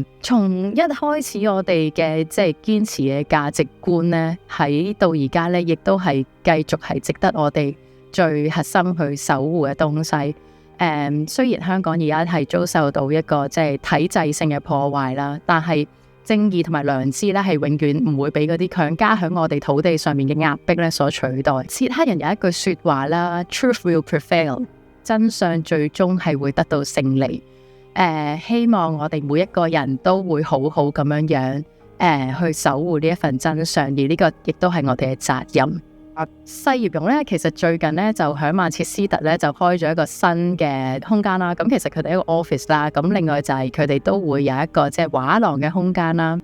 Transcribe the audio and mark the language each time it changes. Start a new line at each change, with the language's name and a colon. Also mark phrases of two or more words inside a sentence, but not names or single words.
Cantonese: 從一開始我哋嘅即係堅持嘅價值觀呢，喺到而家呢，亦都係繼續係值得我哋最核心去守護嘅東西。雖然香港而家係遭受到一個即係體制性嘅破壞啦，但係正義同埋良知咧係永遠唔會俾嗰啲強加喺我哋土地上面嘅壓迫咧所取代。捷克人有一句說話啦 ，
English: Truth will prevail，
Cantonese: 真相最終係會得到勝利。希望我哋每一個人都會好好咁樣去守護呢一份真相，而呢個亦都係我哋嘅責任。細葉榕咧，其實最近咧就喺曼徹斯特咧就開咗一個新嘅空間啦。咁其實佢哋一個 office 啦，咁另外就係佢哋都會有一個即係畫廊嘅空間啦。